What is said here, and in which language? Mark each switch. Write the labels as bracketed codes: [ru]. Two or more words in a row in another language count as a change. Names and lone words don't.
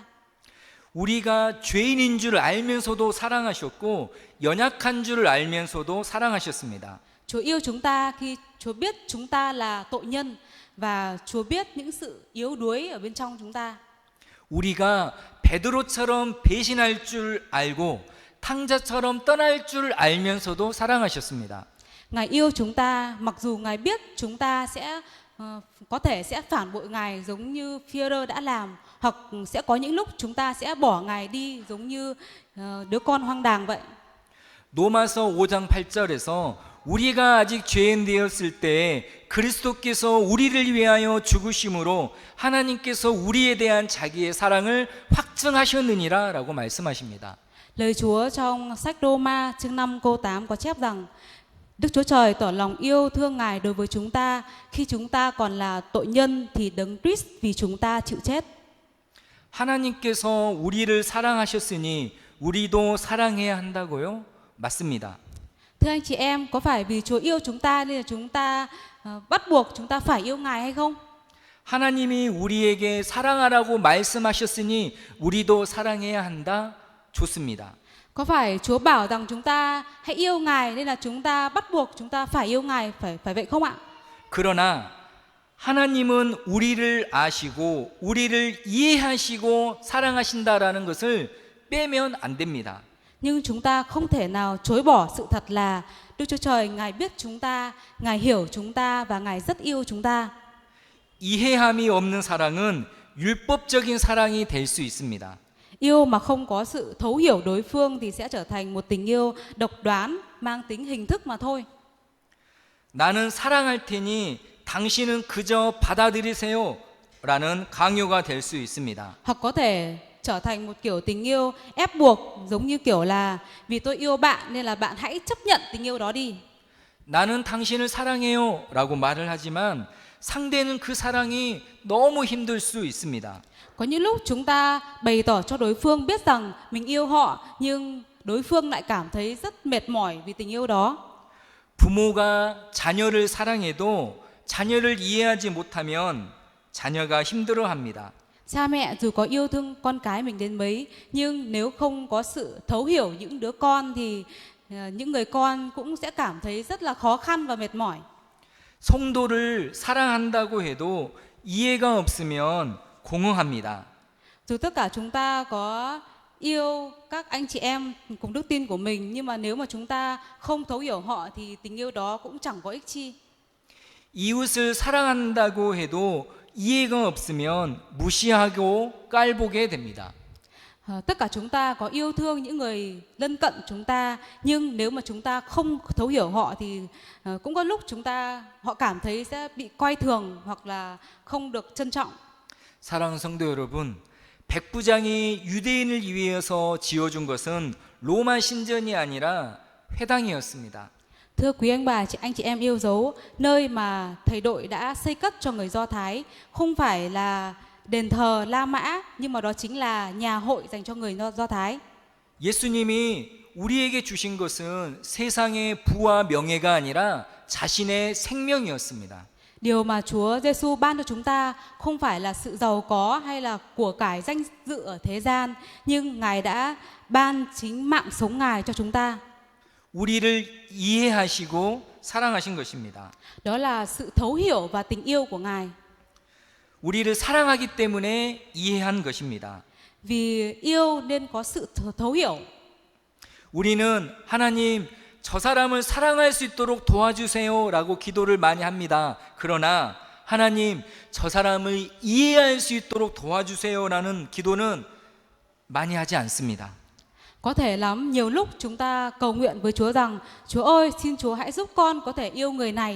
[ko] 우리가 죄인인 줄 알면서도 사랑하셨고 연약한 줄 알면서도 사랑하셨습니다. [vi] Chúa yêu chúng ta khi Chúa biết chúng ta là tội nhân và Chúa biết những sự yếu đuối ở bên trong chúng ta. [ko] 우리가 베드로처럼 배신할 줄 알고 탕자처럼 떠날 줄 알면서도 사랑하셨습니다. [vi] Ngài yêu chúng ta mặc dù Ngài biết chúng ta sẽ có thể sẽ phản bội Ngài giống như Phi-e-rơ đã làm, hoặc sẽ có những lúc chúng ta sẽ bỏ Ngài đi giống như đứa con hoang đàng vậy. [ko] 로마서 5장 8절에서 우리가 아직 죄인 되었을 때 그리스도께서 우리를 위하여 죽으심으로 하나님께서 우리에 대한 자기의 사랑을 확증하셨느니라 라고 말씀하십니다. [vi] Lời Chúa trong sách Roma chương 5 câu 8 có chép rằng Đức Chúa Trời tỏ lòng yêu thương Ngài đối với chúng ta khi chúng ta còn là tội nhân thì Đấng Christ vì chúng ta chịu chết. [ko] 하나님께서 우리를 사랑하셨으니 우리도 사랑해야 한다고요? 맞습니다. [vi] Thưa anh chị em, có phải vì Chúa yêu chúng ta nên là chúng ta bắt buộc chúng ta phải yêu Ngài hay không? [ko] 하나님이 우리에게 사랑하라고 말씀하셨으니 우리도 사랑해야 한다? 좋습니다. [vi] Có phải Chúa bảo rằng chúng ta hãy yêu Ngài nên là chúng ta bắt buộc chúng ta phải yêu Ngài, phải vậy không ạ? [ko] 그러나 하나님은 우리를 아시고 우리를 이해하시고 사랑하신다라는 것을 빼면 안 됩니다. [vi] Nhưng chúng ta không thể nào chối bỏ sự thật là Đức Chúa Trời Ngài biết chúng ta, Ngài hiểu chúng ta và Ngài rất yêu chúng ta. [ko] 이해함이 없는 사랑은 율법적인 사랑이 될 수 있습니다. [vi] Yêu mà không có sự thấu hiểu đối phương thì sẽ trở thành một tình yêu độc đoán, mang tính hình thức mà thôi. [ko] 나는 사랑할 테니 당신은 그저 받아들이세요 라는 강요가 될 수 있습니다. [vi] Hoặc có thể trở thành một kiểu tình yêu ép buộc, giống như kiểu là vì tôi yêu bạn nên là bạn hãy chấp nhận tình yêu đó đi. [ko] 나는 당신을 사랑해요 라고 말을 하지만 상대는 그 사랑이 너무 힘들 수 있습니다. [vi] Có những lúc chúng ta bày tỏ cho đối phương biết rằng mình yêu họ nhưng đối phương lại cảm thấy rất mệt mỏi vì tình yêu đó. [ko] 부모가 자녀를 사랑해도 자녀를 이해하지 못하면 자녀가 힘들어합니다. [vi] Cha mẹ dù có yêu thương con cái mình đến mấy nhưng nếu không có sự thấu hiểu những đứa con thì những người con cũng sẽ cảm thấy rất là khó khăn và mệt mỏi. [ko] 성도를 사랑한다고 해도 이해가 없으면 공허합니다. [vi] Dù tất cả chúng ta có yêu các anh chị em cùng đức tin của mình nhưng mà nếu mà chúng ta không thấu hiểu họ thì tình yêu đó cũng chẳng có ích chi. [ko] 이웃을 사랑한다고 해도 이해가 없으면 무시하고 깔보게 됩니다. [vi] Tất cả chúng ta có yêu thương những người lân cận chúng ta nhưng nếu mà chúng ta không thấu hiểu họ thì cũng có lúc họ cảm thấy sẽ bị coi thường hoặc là không được trân trọng. [ko] 사랑하는 성도 여러분, 백부장이 유대인을 위해서 지어준 것은 로마 신전이 아니라 회당이었습니다. [vi] Thưa quý anh bà, anh chị em yêu dấu, nơi mà thầy đội đã xây cất cho người Do Thái không phải là đền thờ La Mã nhưng mà đó chính là nhà hội dành cho người Do Thái. [ko] 예수님이 우리에게 주신 것은 세상의 부와 명예가 아니라 자신의 생명이었습니다. [vi] Điều mà Chúa Giêsu ban cho chúng ta không phải là sự giàu có hay là của cải danh dự ở thế gian, nhưng Ngài đã ban chính mạng sống Ngài cho chúng ta. [ko] 우리를 이해하시고 사랑하신 것입니다. [vi] Đó là sự thấu hiểu và tình yêu của Ngài. [ko] 우리를 사랑하기 때문에 이해한 것입니다. [vi] Vì yêu nên có sự thấu hiểu. [ko] 우리는 하나님 저 사람을 사랑할 수 있도록 도와주세요라고 기도를 많이 합니다. 그러나 하나님 저 사람을 이해할 수 있도록 도와주세요라는 기도는 많이 하지 않습니다. [vi] Có thể lắm, nhiều lúc chúng ta cầu nguyện với Chúa rằng Chúa ơi, xin Chúa hãy giúp con có thể yêu người này.